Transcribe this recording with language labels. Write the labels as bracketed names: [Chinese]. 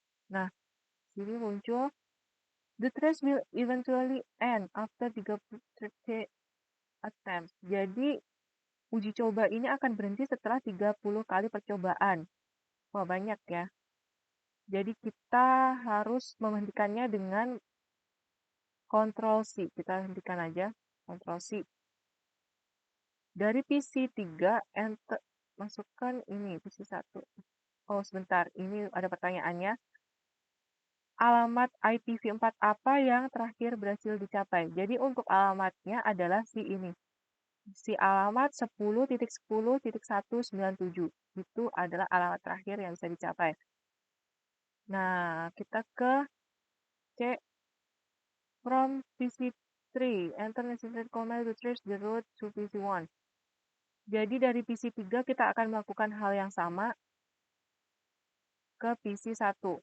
[Indonesian] Nah, sini muncul, [English] the trace will eventually end after 30 attempts. [Indonesian] Jadi, uji coba ini akan berhenti setelah 30 kali percobaan. Wah, banyak ya. Jadi, kita harus menghentikannya dengan Ctrl+C. Kita hentikan aja, Ctrl+C. Dari PC3, enter, masukkan ini, PC1. Oh, sebentar. Ini ada pertanyaannya. Alamat IPv4 apa yang terakhir berhasil dicapai? Jadi untuk alamatnya adalah si ini. Si alamat 10.10.197. Itu adalah alamat terakhir yang bisa dicapai. Nah, kita ke C from PC3. [English] Enter necessary command to trace the route to PC1. [Indonesian] Jadi dari PC3 kita akan melakukan hal yang sama ke PC1.